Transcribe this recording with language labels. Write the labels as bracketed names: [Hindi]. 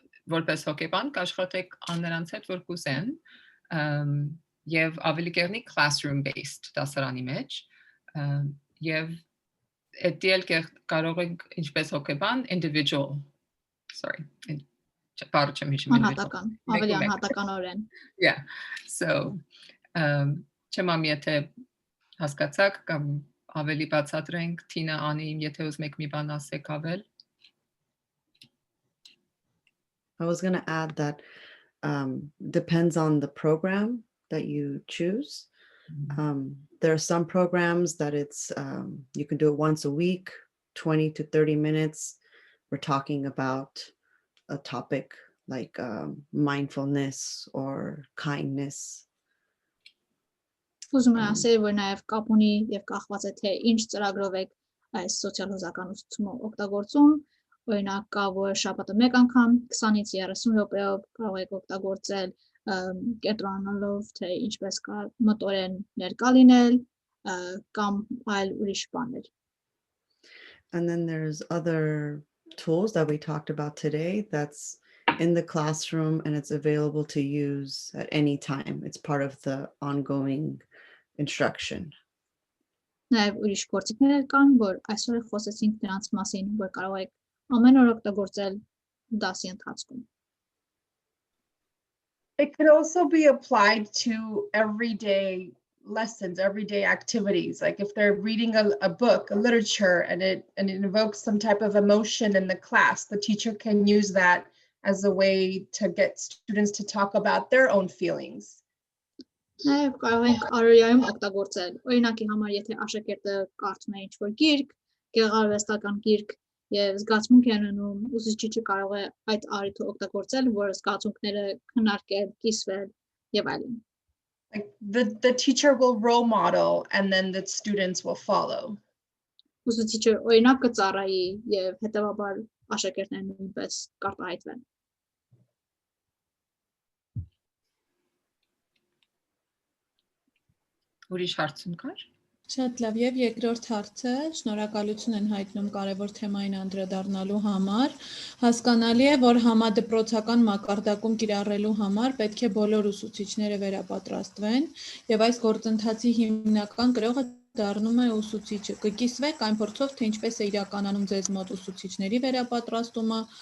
[Armenian] որպես հոգեբան կաշխատեք նրանց հետ, որ կուզեն, եւ ավելի կեղնի classroom based դասարանի մեջ, եւ այդտեղ էլ կարող եք ինչպես հոգեբան [English] individual, sorry, [Armenian] բառը չեմ հիշում անհատական, ավելի անհատականորեն։ Yeah, so չեմ եթե հասկացաք կամ ավելի բացատրենք, Թինա, Անի, եթե ուզում եք մի բան ասեք ավել։ [English] I was going to add that depends on the program that you choose. There are some programs that it's you can do it once a week, 20 to 30 minutes. We're talking about a topic like mindfulness or kindness. [Armenian] Ուզում եմ ասել, որ նաև կապ ունի եւ կախված է թե ինչ ծրագրով եք այս սոցիալ հուզական ուսուցումը օգտագործում, օրինակ կա որ շաբաթը մեկ անգամ 20-ից 30 րոպեով կարող եք օգտագործել կենտրոնանալով թե ինչպես կա մոտորեն ներկա լինել կամ այլ ուրիշ բաներ. [English] And then there's other tools that we talked about today that's in the classroom and it's available to use at any time. It's part of the ongoing instruction. [Armenian] Նաև ուրիշ գործիքներ կան, որ այսօր խոսեցինք նրանց մասին, որ կարող եք ամեն օր օգտագործել դասի ընթացքում. [English] It could also be applied to everyday lessons, everyday activities. Like if they're reading a book, a literature, and it invokes some type of emotion in the class, the teacher can use that as a way to get students to talk about their own feelings. [Armenian] Նաև կարող ենք առօրյայում օգտագործել. Օրինակի համար, եթե աշակերտը կարդում է ինչ-որ գիրք, գեղարվեստական գիրք, եւ զգացմունք է ունենում, ուսուցիչը կարող է այդ առիթը օգտագործել, որ զգացմունքները քննարկել, կիսվել եւ այլն. [English] Like the teacher will role model and then the students will follow. [Armenian] Ուսուցիչը օրինակ կծառայի եւ հետեւաբար աշակերտներն նույնպես կարտահայտվեն. Ուրիշ հարցում կար։ Շատ լավ, եւ երկրորդ հարցը, շնորհակալություն են հայտնում կարևոր թեմային անդրադառնալու համար։ Հասկանալի է, որ համադպրոցական մակարդակում կիրառելու համար պետք է բոլոր ուսուցիչները վերապատրաստվեն, եւ այս գործընթացի հիմնական կրողը դառնում է ուսուցիչը։ Կկիսվեք այն փորձով, թե ինչպես է իրականանում ձեզ մոտ ուսուցիչների վերապատրաստումը,